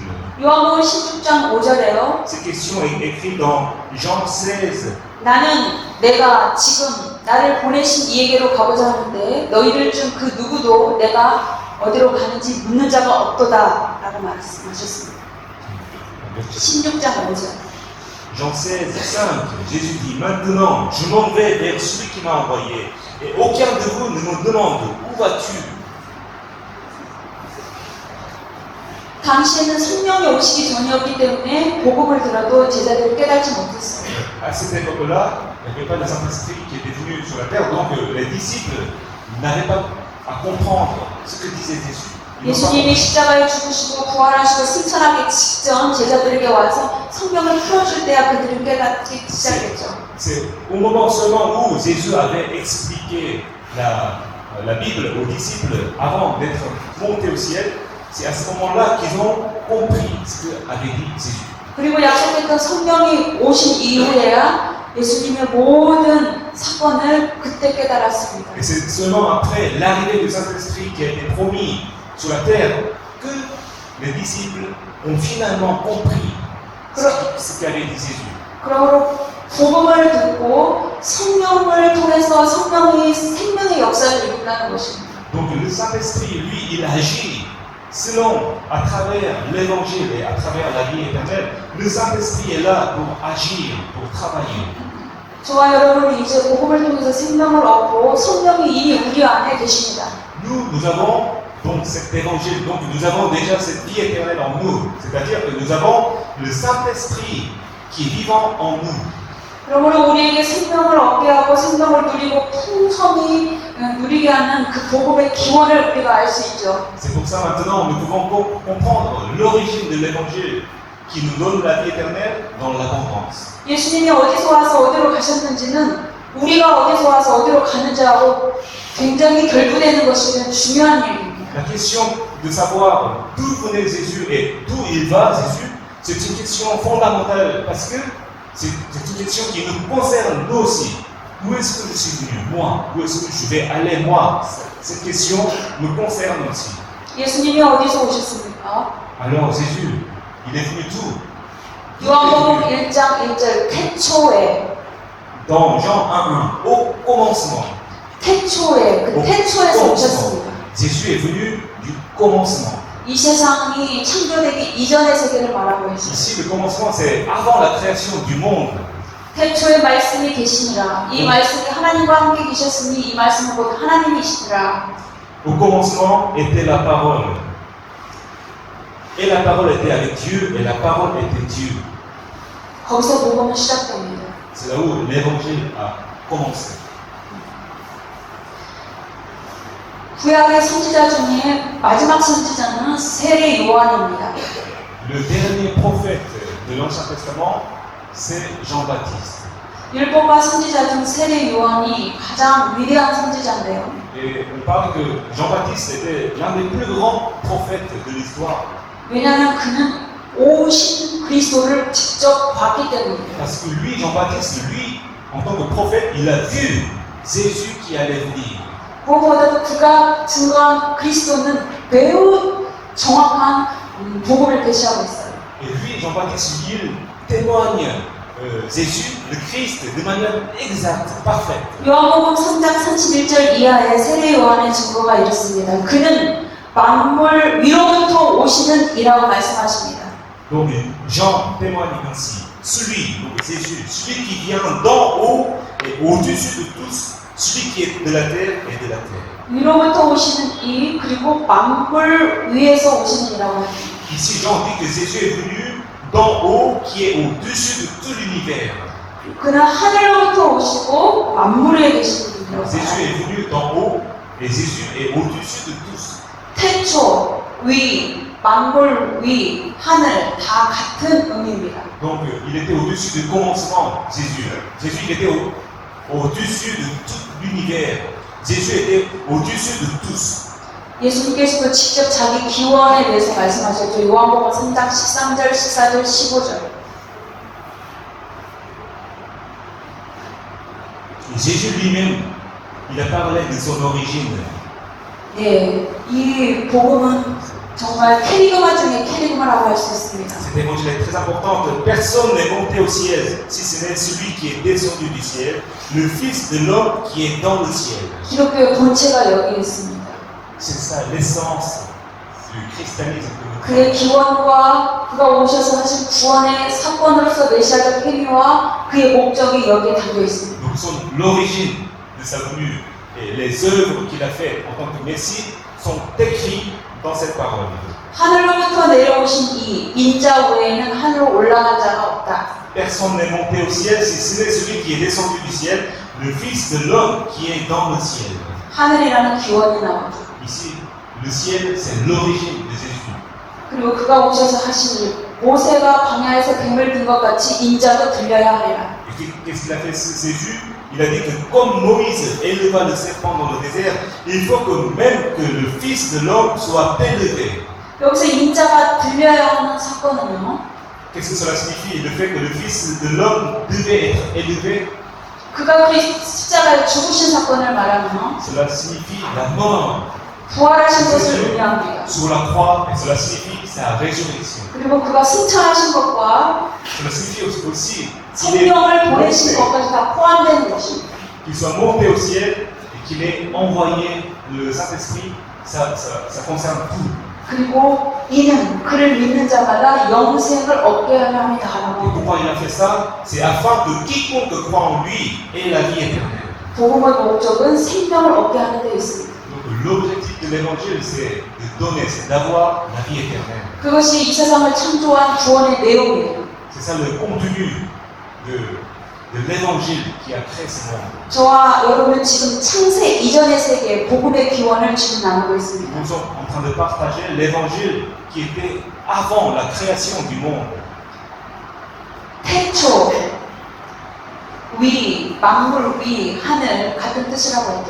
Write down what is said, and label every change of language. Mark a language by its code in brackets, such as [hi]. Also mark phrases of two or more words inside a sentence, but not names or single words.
[ko] 요한복음 16장 5절에요. [fr] Cette question est écrite dans Jean 16. [ko] 나는 내가 지금 나를 보내신 이에게로 가고자 하는데 너희들 중 그 누구도 내가 어디로 가는지 묻는 자가 없도다 라고 말씀하셨습니다. 16장 5절. [fr] Jean 16, 5, Jésus dit, maintenant, je m'en vais vers celui qui m'a envoyé, et aucun de vous ne me demande, où vas-tu? [ko] 당시에는 성령이 오시기 전이었기 때문에 복음을 들어도 제자들을 깨닫지 못했어요. [fr] À cette époque-là, il n'y avait pas de Saint-Esprit qui était venu sur la terre, donc les disciples n'avaient pas à comprendre ce que disait Jésus. [ko] 예수님이 십자가에 죽으시고 부활하시고 승천하기 직전 제자들에게 와서 성경을 풀어줄 때야 그들은 깨닫기 시작했죠. [fr] C'est au moment seulement où Jésus avait expliqué la Bible aux disciples avant d'être monté au ciel, c'est à ce moment-là qu'ils ont compris ce qu'avait dit Jésus. [ko] 그리고 약속했던 성령이 오신 이후에야 예수님의 모든 사건을 그때 깨달았습니다. [fr] Et c'est seulement après l'arrivée du Saint-Esprit qui a été promis sur la terre que les disciples ont finalement compris ce qu'avait dit Jésus. [ko] 그러므로 복음을 듣고 성령을 통해서 성령이 생명의 역사를 이룬다는 것입니다. [fr] Donc le Saint-Esprit, lui, il agit selon, à travers l'évangile et à travers la vie éternelle. Le Saint-Esprit est là pour agir, pour travailler. [ko] 저와 여러분은 이제 복음을 통해서 생명을 얻고 성령이 이미 우리 안에 계십니다. [fr] Nous avons donc cet évangile, donc nous avons déjà cette vie éternelle en nous. C'est-à-dire que nous avons le Saint-Esprit qui est vivant en nous. [ko] 그러므로 우리에게 생명을 얻게 하고 생명을 누리고 풍성히 누리게 하는 그 복음의 기원을 우리가 알 수 있죠. [fr] C'est pour ça maintenant nous pouvons comprendre l'origine de l'évangile qui nous donne la vie éternelle dans l'abondance. [ko] 예수님이 어디서 와서 어디로 가셨는지는 우리가 어디서 와서 어디로 가는지하고 굉장히 결부되는 것이 중요한 일입니다. [fr] La question de savoir d'où venait Jésus et d'où il va Jésus, c'est une question fondamentale parce que c'est une question qui nous concerne nous aussi. Où est-ce que je suis venu, moi? Où est-ce que je vais aller, moi? Cette question me concerne aussi. [ko] 예수님이 어디서 오셨습니까? [fr] Alors Jésus, il est venu d'où? [ko] 요한복음 1장 1절 태초에 [fr] Dans Jean 1:1, au commencement. [ko] 태초에 그 태초에서 오셨습니다. [fr] Jésus est venu du commencement. [ko] 이 세상이 창조되기 이전의 세계를 말하고 있습니다. [fr] Ici, le commencement, c'est avant la création du monde. [ko] 태초에 말씀이 계시니라. 이 말씀이 하나님과 함께 계셨으니 이 말씀은 곧 하나님이시니라. [fr] Au commencement était la parole. Et la parole était avec Dieu, et la parole était Dieu. [ko] 거기서 복음은 시작됩니다. [fr] C'est là où l'évangile a commencé. [ko] 구약의 선지자 중에 마지막 선지자는 세례 요한입니다. [fr] Le dernier prophète de l'Ancien Testament, c'est Jean-Baptiste. [ko] 율법과 선지자 중 세례 요한이 가장 위대한 선지자인데요. [fr] Et on parle que Jean-Baptiste était l'un des plus grands prophètes de l'histoire. [ko] 왜냐하면 그는 오신 그리스도를 직접 봤기 때문입니다. [fr] Parce que lui, Jean-Baptiste, lui, en tant que prophète, il a vu Jésus qui allait venir. [ko] 무엇보다도 그가 증거한 그리스도는 매우 정확한 복음을 계시하고 있어요. [fr] Et lui, Jean-Baptiste, il témoigne Jésus, le Christ, de manière exacte, parfaite. [ko] 요한복음 3장 31절 이하에 세례 요한의 증거가 이렇습니다. 그는 만물 위로부터 오시는 이라고 말씀하십니다. [fr] Donc Jean témoigne ainsi. Celui, donc Jésus, celui qui vient d'en haut et au-dessus de tous, celui qui est de la terre et de la terre. [ko] 위로부터 오시는 이 그리고 만물 위에서 오시는 이라고 합니다. [fr] Ici, Jean dit que Jésus est venu d'en haut, qui est au-dessus de tout l'univers. [ko] 그는 하늘로부터 오시고 만물 위에 계시는 분이라고 [fr] Jésus [ko] 합니다. [fr] est venu d'en haut et Jésus est au-dessus de tous. [ko] 태초, 위, 만물 위, 하늘 다 같은 의미입니다. [fr] Donc il était au-dessus du commencement, Jésus. Jésus il était au-dessus de tout l'univers. Jésus était au-dessus de tous. [ko] 예수님께서도 직접 자기 기원에 대해서 말씀하셨죠. 요한복음 3장 13절, 14절, 15절. [fr] Jésus lui-même, il a parlé de son origine. [ko] 네, 이 복음은 정말 캐리그마 중에 캐리그마라고 할 수 있습니다. [fr] Cette évangile est très importante. Personne n'est monté au ciel, si ce n'est celui qui est descendu du ciel, le Fils de l'homme qui est dans le ciel. [ko] 기독교의 본체가 여기 있습니다. [fr] C'est ça l'essence du christianisme que nous [ko] 그의 기원과 그가 오셔서 하신 구원의 사건으로서 메시아적 행위와 그의 목적이 여기에 담겨 있습니다. [fr] Donc l'origine de sa venue et les œuvres qu'il a faites en tant que Messie sont écrites dans cette parole. [ko] 하늘로부터 내려오신 이 인자 외에는 하늘로 올라간 자가 없다. [fr] Personne n'est monté au ciel si ce n'est celui qui est descendu du ciel, le Fils de l'homme qui est dans le ciel. [ko] 하늘이라는 기원이 나오죠. [fr] Ici, le ciel, c'est l'origine de Jésus. [ko] 그리고 그가 오셔서 하신 일, 모세가 광야에서 뱀을 든 것 같이 인자도 들려야 하리라. [fr] Et qu'est-ce qu'il a fait Jésus? Il a dit que comme Moïse éleva le serpent dans le désert, il faut que même que le Fils de l'homme soit élevé. [ko] 여기서 인자가 들려야 하는 사건은요. [fr] Qu'est-ce que cela signifie? Le fait que le Fils de l'homme devait être élevé, [ko] 그가 십자가에 죽으신 사건을 말하면 [fr] cela signifie la mort [ko] 부활하신 것을 의미합니다. [fr] sur la croix, et cela signifie sa résurrection. [ko] 그리고 그가 승천하신 것과 [fr] Cela signifie aussi qu'il est [ko] 생명을 보내신 [fr] monté, [ko] 것까지 다 포함되는 것입니다. [fr] qu'il soit monté au ciel et qu'il ait envoyé le Saint-Esprit, ça concerne tout. [ko] 그리고 이는 그를 믿는 자마다 영생을 얻게 하려 [fr] Et [ko] 함이다라고. [fr] pourquoi il a fait ça? C'est afin que quiconque croit en lui ait la vie éternelle. [ko] 복음의 목적은 생명을 얻게 하는 데 있습니다. [fr] Donc l'objectif de l'évangile, c'est de donner, c'est d'avoir la vie éternelle. [ko] 그것이 이 세상을 창조한 구원의 내용이에요. [fr] C'est ça le contenu de l'évangile qui a créé ce monde. [ko] 저와 여러분은 지금 창세 이전의 세계 복음의 기원을 지금 나누고 있습니다. [fr] Nous sommes en train de partager l'évangile qui était avant la création du monde. [ko] 태초, 위, 만물 위, 하늘 같은 뜻이라고 했죠.